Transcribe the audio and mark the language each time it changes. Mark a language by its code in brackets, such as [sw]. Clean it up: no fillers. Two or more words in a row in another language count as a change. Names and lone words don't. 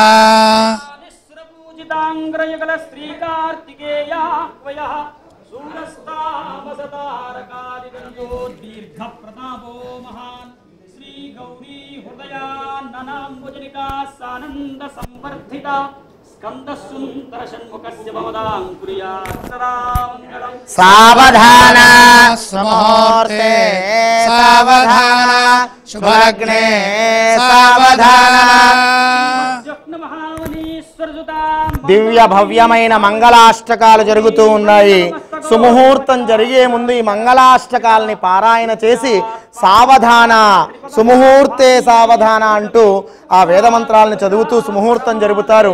[sa] पूजितांग्रयुगल श्री कार्तिकेयाह्वयः सूरस्तामसतारकादिगंजो दीर्घ प्रतापो महान् श्री गौरी हृदयाननाम्बुजनिका सानंद संवर्धिता स्कंद सुंदर षण्मुखस्य भवदांकुर्यात् सदा मंगलम्। सावधाना सुमुहूर्ते सावधाना शुभलग्ने सावधाना [te] దివ్య భవ్యమైన మంగళాష్టకాలు జరుగుతూ ఉన్నాయి. సుముహూర్తం జరిగే ముందు ఈ మంగళాష్టకాలని పారాయణ చేసి [sa] సావధాన సుముహూర్తే సావధాన [te] అంటూ ఆ వేదమంత్రాలను చదువుతూ సుముహూర్తం జరుపుతారు.